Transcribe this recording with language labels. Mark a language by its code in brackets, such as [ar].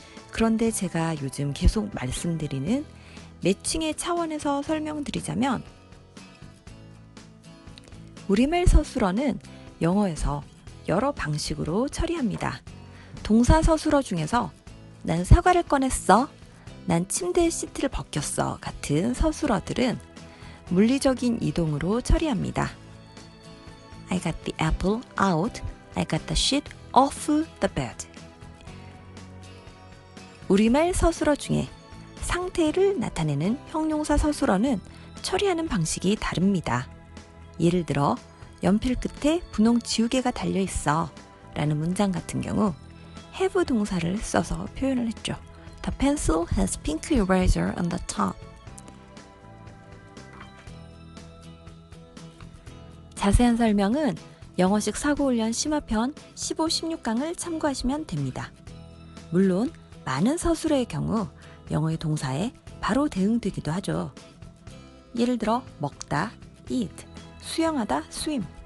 [ko] 그런데 제가 요즘 계속 말씀드리는 매칭의 차원에서 설명드리자면 우리말 서술어는 영어에서 여러 방식으로 처리합니다. 동사 서술어 중에서 난 사과를 꺼냈어, 난 침대에 시트를 벗겼어 같은 서술어들은 물리적인 이동으로 처리합니다. [en] I got the apple out, I got the sheet off the bed. [ko] 우리말 서술어 중에 상태를 나타내는 형용사 서술어는 처리하는 방식이 다릅니다. 예를 들어 연필 끝에 분홍 지우개가 달려있어 라는 문장 같은 경우 have 동사를 써서 표현을 했죠. [en] The pencil has pink eraser on the top. [ko] 자세한 설명은 영어식 사고훈련 심화편 15, 16강을 참고하시면 됩니다. 물론 많은 서술어의 경우 영어의 동사에 바로 대응되기도 하죠. 예를 들어 먹다, eat, 수영하다, swim.